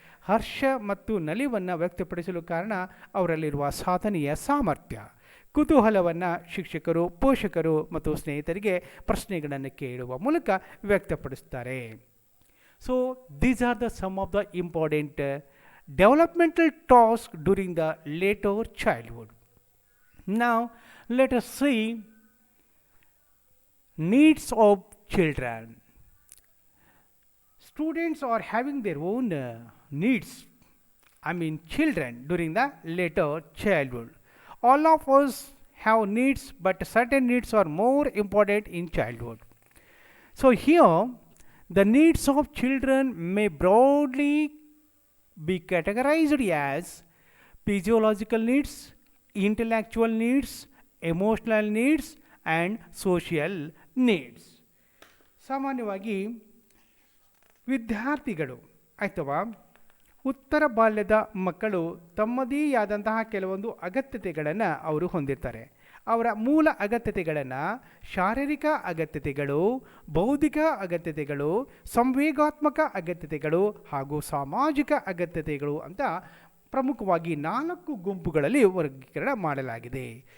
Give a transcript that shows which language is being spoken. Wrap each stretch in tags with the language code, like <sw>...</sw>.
<kn>ಹರ್ಷ ಮತ್ತು ನಲಿವನ್ನು ವ್ಯಕ್ತಪಡಿಸಲು ಕಾರಣ ಅವರಲ್ಲಿರುವ ಸಾಧನೆಯ ಸಾಮರ್ಥ್ಯ. ಕುತೂಹಲವನ್ನು ಶಿಕ್ಷಕರು, ಪೋಷಕರು ಮತ್ತು ಸ್ನೇಹಿತರಿಗೆ ಪ್ರಶ್ನೆಗಳನ್ನು ಕೇಳುವ ಮೂಲಕ ವ್ಯಕ್ತಪಡಿಸ್ತಾರೆ.</kn> <en>So these are the some of the important developmental tasks during the later childhood. Now let us see needs of children. Students are having their own needs, children during the later childhood. All of us have needs, but certain needs are more important in childhood. So here the needs of children may broadly be categorized as physiological needs, intellectual needs, emotional needs and social needs.</en> <kn>ಸಾಮಾನ್ಯವಾಗಿ ವಿದ್ಯಾರ್ಥಿಗಳು ಅಥವಾ ಉತ್ತರ ಬಾಲ್ಯದ ಮಕ್ಕಳು ತಮ್ಮದೇ ಆದಂತಹ ಕೆಲವೊಂದು ಅಗತ್ಯತೆಗಳನ್ನು ಅವರು ಹೊಂದಿರ್ತಾರೆ. ಅವರ ಮೂಲ ಅಗತ್ಯತೆಗಳನ್ನು ಶಾರೀರಿಕ ಅಗತ್ಯತೆಗಳು, ಬೌದ್ಧಿಕ ಅಗತ್ಯತೆಗಳು, ಸಂವೇಗಾತ್ಮಕ ಅಗತ್ಯತೆಗಳು ಹಾಗೂ ಸಾಮಾಜಿಕ ಅಗತ್ಯತೆಗಳು ಅಂತ ಪ್ರಮುಖವಾಗಿ 4 ಗುಂಪುಗಳಲ್ಲಿ ವರ್ಗೀಕರಣ ಮಾಡಲಾಗಿದೆ.</kn>